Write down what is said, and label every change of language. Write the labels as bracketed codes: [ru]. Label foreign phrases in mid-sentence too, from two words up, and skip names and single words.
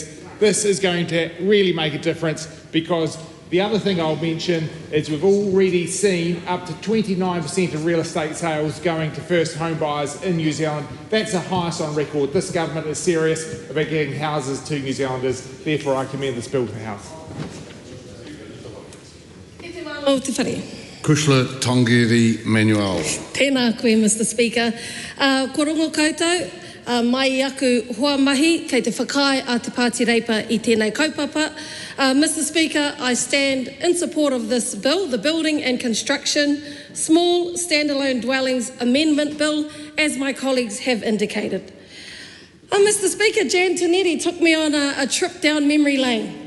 [en] This is going to really make a difference, because the other thing I'll mention is we've already seen up to 29% of real estate sales going to first home buyers in New Zealand. That's the highest on record. This government is serious about getting houses to New Zealanders. Therefore, I commend this bill to the House. Kushla Tongiri Manuel. [mi] Tēnā koe, [en] Mr. Speaker. [mi] Ko rongo koutou, mai aku hoa mahi kei te whakai a te Pāti Reipa I tēnei kaupapa. [en] Mr. Speaker, I stand in support of this bill, the Building and Construction Small Standalone Dwellings Amendment Bill, as my colleagues have indicated. Mr. Speaker, Jan Tinetti took me on a trip down memory lane.